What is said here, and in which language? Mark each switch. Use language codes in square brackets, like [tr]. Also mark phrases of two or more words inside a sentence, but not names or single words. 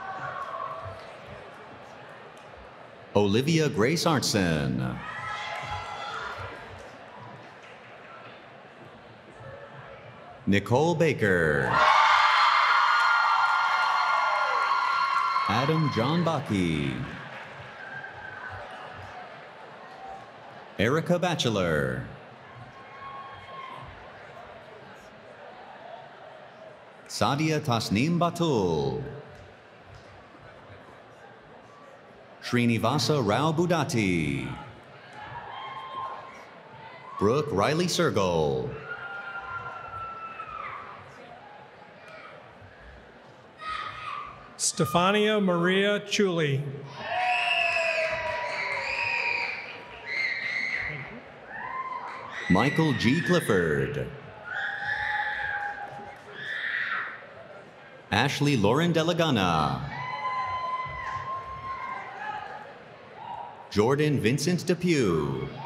[en] Olivia Grace Artson, Nicole Baker, Adam John Baki, Erica Bachelor, Sadia Tasneem Batul, Srinivasa Rao Budati, Brooke Riley Sergel, Stefania Maria Chuli. Michael G. Clifford, Ashley Lauren Delagana, Jordan Vincent Depew,